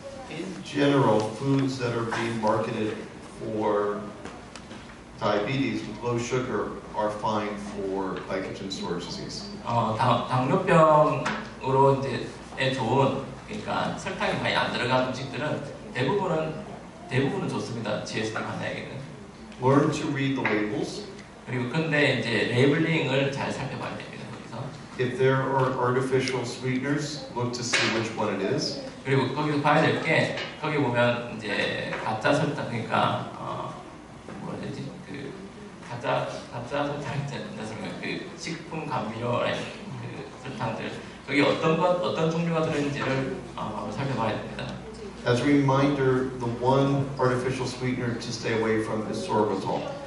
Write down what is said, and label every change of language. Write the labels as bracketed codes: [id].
[en] In general, foods that are being marketed for diabetes with low sugar are fine for glycogen storage disease. [ko] 당뇨병으로 이제 좋은 그러니까 설탕이 많이 안 들어간 음식들은 대부분은 좋습니다. GSD 환자에게는. [en] Learn to read the labels. [ko] 그리고 근데 이제 레이블링을 잘 살펴봐야 됩니다. 거기서. [en] If there are artificial sweeteners, look to see which one it is. [ko] 그리고 거기서 봐야 될 게 거기 보면 이제 가짜 설탕 그러니까 뭐라 해야 되지 가짜 설탕 있잖아요. 그 식품 감미료의 설탕들 거기 어떤 종류가 들어있는지를 살펴봐야 됩니다. [en] As a reminder, the one artificial sweetener to stay away from is sorbitol.